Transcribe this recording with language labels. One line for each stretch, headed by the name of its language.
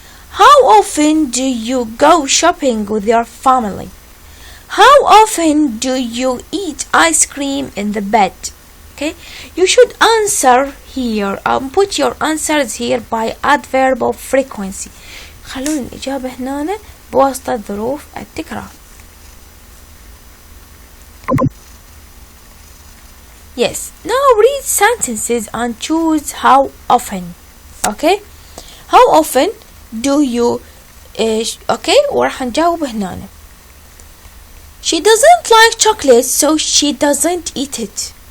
English: How often do you go shopping with your family? How often do you eat ice cream in the bed? Okay, you should answer here and put your answers here by adverb of frequency.
Arabic: خلون الإجابة هنا بواسطة ظروف التكرار.
English: Yes, now read sentences and choose how often. Okay, how often do you okay
Arabic: وراح نجاوب هنا.
English: She doesn't like chocolate, so she doesn't eat it.